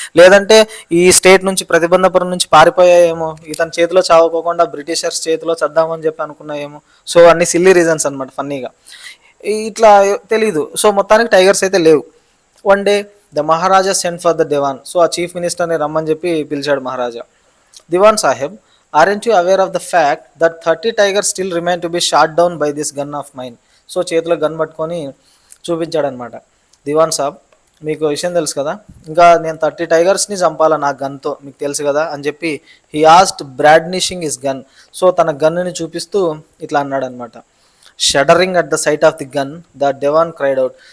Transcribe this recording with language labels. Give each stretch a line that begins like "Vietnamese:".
Telugu: లేదంటే ఈ స్టేట్ నుంచి, ప్రతిబంధపురం నుంచి పారిపోయాయేమో, ఇతని చేతిలో చావకోకుండా బ్రిటిషర్స్ చేతిలో చద్దామని చెప్పి అనుకున్నాయేమో. సో అన్ని సిల్లీ రీజన్స్ అనమాట, ఫన్నీగా. ఇట్లా తెలీదు. సో మొత్తానికి టైగర్స్ అయితే లేవు.
English: One day the maharaja sent for the Diwan.
Telugu: So ఆ చీఫ్ మినిస్టర్ని రమ్మని చెప్పి పిలిచాడు మహారాజా.
English: Diwan sahib, aren't you aware of the fact that 30 tigers still remain to be shot down by this gun of mine?
Telugu: So చేతిలో gun పట్టుకొని చూపించాడనమాట. దివాన్ సాబ్, మీకు విషయం తెలుసు కదా, ఇంకా నేను 30 టైగర్స్ని చంపాలా నా గన్తో, మీకు తెలుసు కదా అని చెప్పి
English: He asked brandishing his gun.
Telugu: So తన గన్నుని చూపిస్తూ ఇట్లా అన్నాడు అనమాట.
English: Shuddering at the sight of the gun the Diwan cried out.